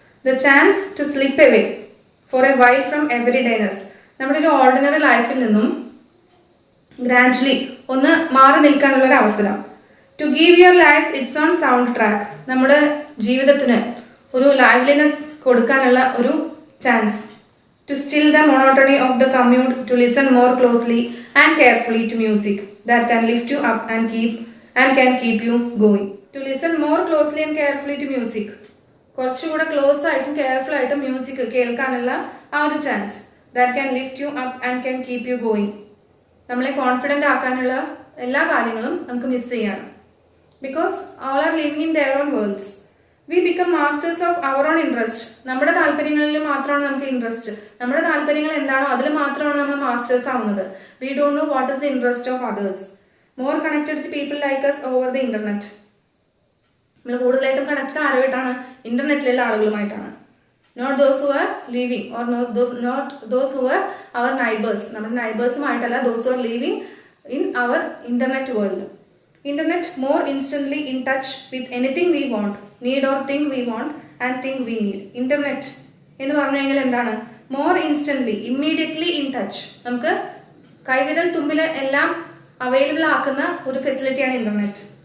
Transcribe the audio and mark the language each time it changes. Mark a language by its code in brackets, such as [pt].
[en] The chance to slip away for a while from everydayness. [ml] നമ്മുടെ ഒരു ordinary ലൈഫിൽ നിന്നും ഗ്രാജുവലി ഒന്ന് മാറി നിൽക്കാനുള്ളൊരു അവസരം. [en] To give your lives its own sound track. [ml] നമ്മുടെ ജീവിതത്തിന് ഒരു ലൈവ്ലിനെസ് കൊടുക്കാനുള്ള ഒരു chance. [en] To still the monotony of the commute, to listen more closely and carefully to music that can lift you up and can keep you going. To listen more closely and carefully to music. [ml] കുറച്ചുകൂടെ close ആയിട്ടും careful ആയിട്ടും music കേൾക്കാനുള്ള ആ ഒരു chance. [en] That can lift you up and can keep you going. [ml] നമ്മളെ confident ആക്കാനുള്ള എല്ലാ കാര്യങ്ങളും നമുക്ക് മിസ് ചെയ്യാണ്. [en] Because all are living in their own worlds. We become masters of our own interest. [ml] നമ്മുടെ താല്പര്യങ്ങളിൽ മാത്രമാണ് നമുക്ക് ഇൻട്രസ്റ്റ്. നമ്മുടെ താല്പര്യങ്ങൾ എന്താണോ അതിൽ മാത്രമാണ് നമ്മൾ മാസ്റ്റേഴ്സ് ആവുന്നത്. [en] We don't know what is the interest of others. More connected to people like us over the internet. [ml] നമ്മൾ കൂടുതലായിട്ടും connected ആരുമായിട്ടാണ്? ഇന്റർനെറ്റിലുള്ള ആളുകളുമായിട്ടാണ്. [en] Not those who are living or not those who are our neighbors. [ml] നമ്മുടെ നൈബേഴ്സുമായിട്ടല്ല, [en] those who are living in our internet world. Internet more instantly in touch with anything we want, need or think we want and think we need. [ml] Internet എന്ന് പറഞ്ഞു കഴിഞ്ഞാൽ എന്താണ്? [en] More instantly, immediately in touch. [ml] നമുക്ക് കൈവിരൽ തുമ്പിൽ എല്ലാം available ആക്കുന്ന ഒരു ഫെസിലിറ്റിയാണ് internet.